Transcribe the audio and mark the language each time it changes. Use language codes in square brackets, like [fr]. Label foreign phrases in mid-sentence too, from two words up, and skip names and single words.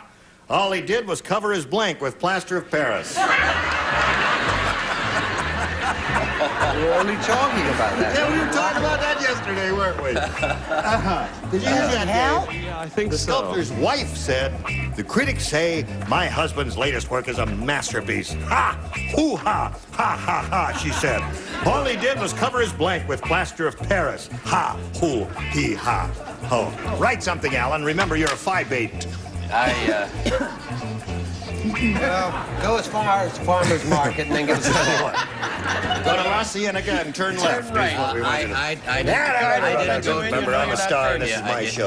[en] All he did was cover his blank with plaster of Paris." We were only talking about that. Yeah, we were talking about that yesterday, weren't we? Did you hear that, Dave? Yeah, I think The so. sculptor's wife said, "The critics say my husband's latest work is a masterpiece. Ha! Hoo-ha! Ha, ha, ha," she said. "All he did was cover his blank with plaster of Paris. Ha! Hoo! He! Ha! Ho!" Write something, Alan. Remember, you're a phi-bait. Well, go as far as Farmer's Market and then get a score. Go to La Cienega and turn left. right. Is what we want you to do. I That's didn't it. Remember, I'm a star and this is my show.